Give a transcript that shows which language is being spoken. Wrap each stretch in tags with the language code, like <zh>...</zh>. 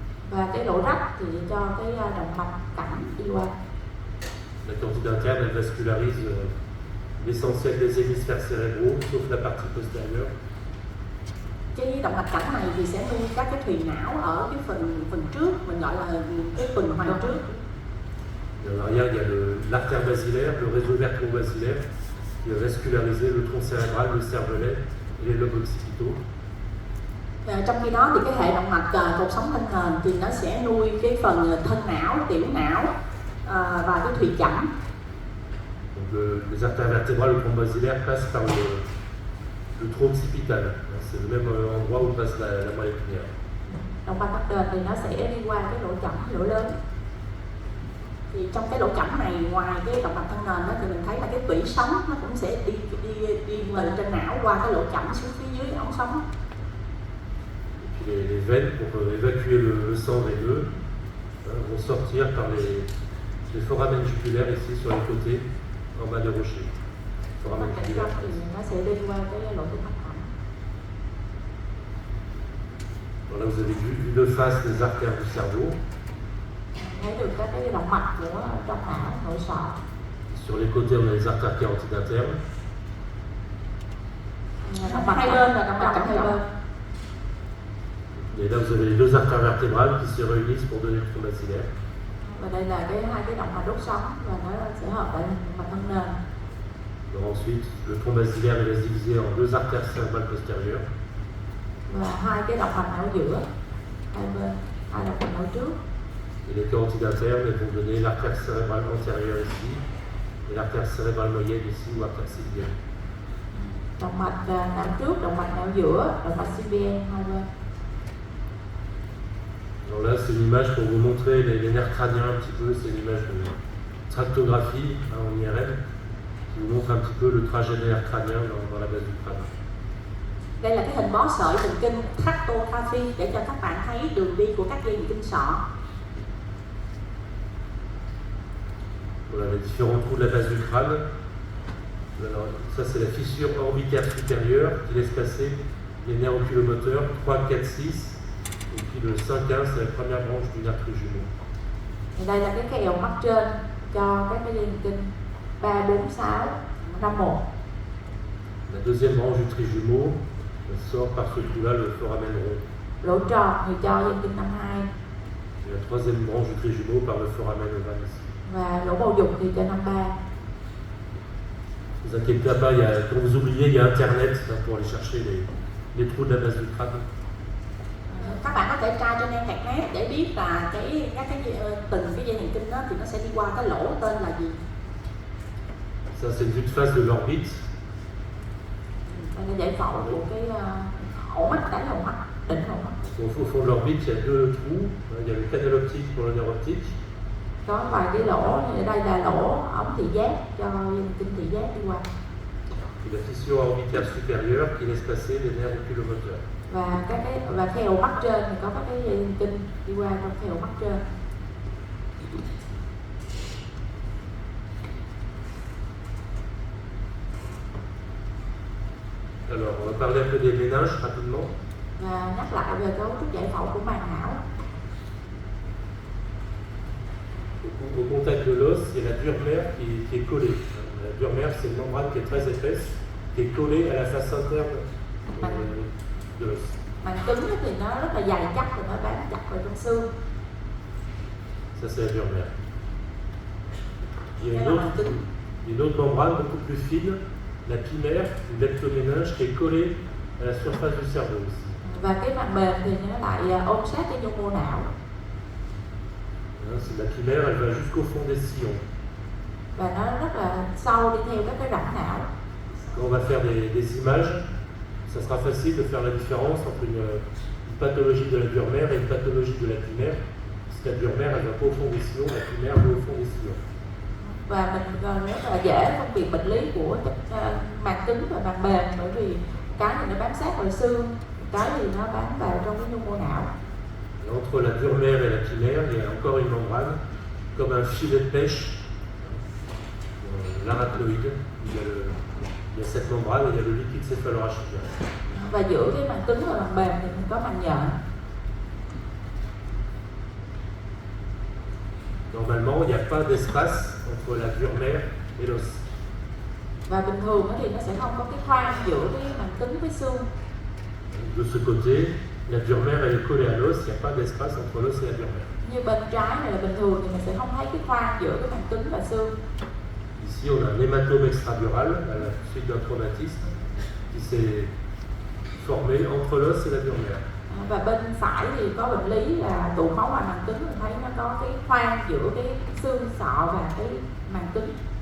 <vi>Và cái lỗ rách thì cho cái động mạch cảnh đi qua.</vi> <fr>La carotide interne, elle vascularise l'essentiel des hémisphères cérébraux, sauf la partie postérieure.</fr> <vi>Cái động mạch cảnh này thì sẽ nuôi các cái thùy não ở cái phần trước, mình gọi là cái tuần hoàn trước.</vi> <fr>Et en arrière, il y a l'artère basilaire, le réseau vertébro-basilaire, qui va vasculariser le tronc cérébral, le cervelet et les lobes occipitaux.</fr> <vi>Trong khi đó thì cái hệ động mạch cột sống thân nền thì nó sẽ nuôi cái phần thân não, tiểu não và cái thùy chẩm.</vi> <fr>Donc les artères vertébrales, le tronc basilaire passe par le tronc occipital. C'est le même endroit où passe la moelle épinière.</fr> <vi>Động mạch thân nền thì nó sẽ đi qua cái lỗ chẩm, lỗ lớn. Thì trong cái lỗ chẩm này, ngoài cái động mạch thân nền đó, thì mình thấy là cái tủy sống nó cũng sẽ đi từ trên não qua cái lỗ chẩm xuống phía dưới ống sống.</vi> <fr>Et puis les veines pour évacuer le sang veineux vont sortir par les foramen jugulaires ici sur les côtés, en bas des rochers. Foramen jugulaire.</fr> <vi>Thì nó sẽ đi qua cái lỗ tim mạch cảnh.</vi> <fr>Là vous avez vu de face les artères du cerveau.</fr> <vi>Thấy được các cái động mạch của trong não, nội sọ.</vi> <fr>Sur les côtés, on a les artères carotides internes.</fr> <vi>Động mạch hai bên là động mạch cảnh hai bên.</vi> <fr>Et là, vous avez les deux artères vertébrales qui se réunissent pour donner le tronc basilaire.</fr> <vi>Và đây là hai cái động mạch đốt sống và nó sẽ hợp lại mạch thân nền.</vi> <fr>Donc ensuite, le tronc basilaire il va se diviser en deux artères cérébrales postérieures.</fr> <vi>Và hai cái động mạch não giữa, hai bên, hai động mạch não trước.</vi> <fr>Et les carotides internes elles vont donner l'artère cérébrale antérieure ici et l'artère cérébrale moyenne ici ou artère sylvienne.</fr> <vi>Động mạch não trước, động mạch não giữa, động mạch sylvienne hai bên.</vi> <fr>Alors là, c'est une image pour vous montrer les nerfs crâniens un petit peu. C'est une image de tractographie en IRM qui vous montre un petit peu le trajet des nerfs crâniens dans la base du crâne.</fr> <vi>Đây là cái hình bó sợi thần kinh tractography để cho các bạn thấy đường đi của các dây thần kinh sọ.</vi> <fr>Voilà les différents trous de la base du crâne. Alors, ça c'est la fissure orbitaire supérieure qui laisse passer les nerfs oculomoteurs 3, 4, 6. Et puis le 5-1, c'est la première branche du nerf trijumeau.</fr> <vi>Đây là cái eo mắt trên cho các cái dây thần kinh 3, 4, 6, 5, 1.</vi> <fr>La deuxième branche du trijumeau sort par ce trou-là le foramen rond.</fr> <vi>Lỗ tròn thì cho dây thần kinh 5, 2.</vi> <fr>Et la troisième branche du trijumeau par le foramen ovale ici.</fr> <vi>Và lỗ bầu dục thì cho 5, 3.</vi> <fr>Ne vous inquiétez pas, quand vous oubliez, il y a Internet pour aller chercher les trous de la base du crâne.</fr> <vi>Các bạn có thể tra trên internet để biết là từng cái dây thần kinh đó thì nó sẽ đi qua cái lỗ tên là gì.</vi> <fr>Ça c'est une vue de face de l'orbite.</fr> <vi>Đây là giải phẫu của cái ổ mắt, đáy ổ mắt, đỉnh ổ mắt.</vi> <fr>Au fond de l'orbite, il y a deux trous. Il y a le canal optique pour le nerf optique.</fr> <vi>Có vài cái lỗ, ở đây là lỗ ống thị giác cho dây thần kinh thị giác đi qua.</vi> <fr>Et la fissure orbitaire supérieure qui laisse passer les nerfs oculomoteurs.</fr> <vi>Và khe ổ mắt trên thì có các cái dây thần kinh đi qua trong khe ổ mắt trên.</vi> <fr>Alors, on va parler un peu des méninges rapidement.</fr> <vi>Và nhắc lại về cấu trúc giải phẫu của màng não.</vi> <fr>Au contact de l'os, il y a la dure mère qui est collée. La dure mère, c'est une membrane qui est très épaisse, qui est collée à la face interne de l'os. Màng cứng thì nó rất là dày chắc và nó bám chặt vào trong xương. Ça, c'est la dure mère. Il y a une autre membrane beaucoup plus fine, la pimère, une leptoméninge qui est collée à la surface du cerveau aussi.</fr> <vi>Và cái màng mềm thì nó lại ôm sát cái dung mô não.</vi> <fr>La pimère, elle va jusqu'au fond des sillons.</fr> <vi>Và nó rất là sâu đi theo các cái rãnh não.</vi> <fr>Quand on va faire des images, ça sera facile de faire la différence entre une pathologie de la dure mère et une pathologie de la pimère. Parce que la dure mère, elle ne va pas au fond des sillons, la pimère va au fond des sillons.</fr> <vi>Và mình rất là dễ phân biệt bệnh lý của màng cứng và màng mềm, bởi vì cái thì nó bám sát vào xương, cái thì nó bám vào trong cái nhu mô não.</vi> <fr>Et entre la dure mère et la chimère, il y a encore une membrane, comme un filet de pêche, l'arachnoïde. Il y a cette membrane et il y a le liquide céphalorachidien.</fr> <vi>Và giữa cái màng cứng và màng mềm thì mình có màng nhện.</vi> <fr>Normalement, il n'y a pas d'espace entre la dure mère et l'os.</fr> <vi>Và bình thường thì nó sẽ không có cái khoang giữa cái màng cứng với xương.</vi> <fr>De ce côté, la dure mère elle est collée à l'os, il n'y a pas d'espace entre l'os et la dure mère.</fr> <vi>Như bên trái này là bình thường thì mình sẽ không thấy cái khoang giữa cái màng cứng và xương.</vi> <fr>Ici, on a un hématome extradural à la suite d'un traumatisme qui s'est formé entre l'os et la dure mère.</fr> <vi>Và bên phải thì có bệnh lý là tụ máu ngoài màng cứng, mình thấy nó có cái khoang giữa cái xương sọ và cái màng cứng.</vi>